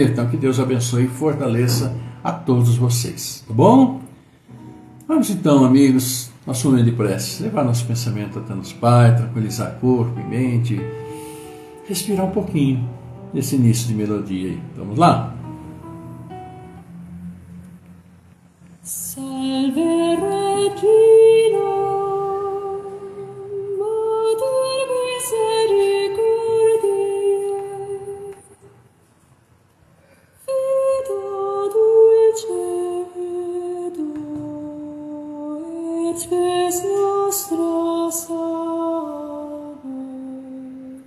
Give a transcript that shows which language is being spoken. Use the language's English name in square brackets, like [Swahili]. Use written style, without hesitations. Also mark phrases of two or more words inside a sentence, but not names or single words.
[Portuguese] Então, que Deus abençoe e fortaleça a todos vocês, tá bom? Vamos então, amigos, nosso momento de prece, levar nosso pensamento até nos Pai, tranquilizar corpo e mente, respirar um pouquinho nesse início de melodia aí. Vamos lá? [Latin] Salve Regina, Mater misericordiae, Vita dulcedo, et spes nostra salve.